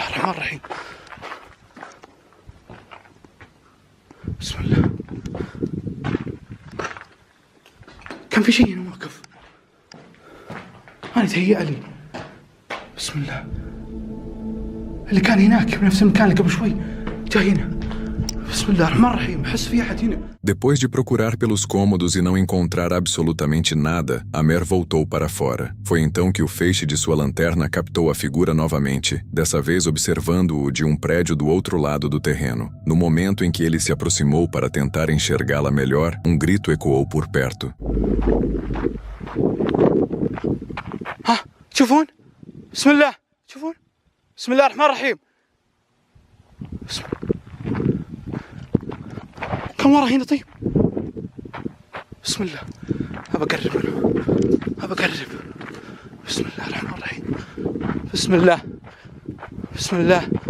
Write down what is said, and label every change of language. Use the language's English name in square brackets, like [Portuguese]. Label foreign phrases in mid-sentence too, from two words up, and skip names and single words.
[Arabic] الرحيم بسم الله كان في شيء هنا واقف أنا تهيأ لي بسم الله اللي كان هناك بنفس المكان اللي قبل شوي جاي هنا بسم الله الرحمن الرحيم أحس في أحد هنا. [Portuguese] Depois de procurar pelos cômodos e não encontrar absolutamente nada, Amer voltou para fora. Foi então que o feixe de sua lanterna captou a figura novamente, dessa vez observando-o de um prédio do outro lado do terreno. No momento em que ele se aproximou para tentar enxergá-la melhor, um grito ecoou por perto. [Arabic] ها تشوفون بسم الله تشوفون بسم الله الرحمن الرحيم بسم كم ورا هنا طيب بسم الله أبى أقرب منه أبى أقرب بسم الله الرحمن الرحيم بسم الله بسم الله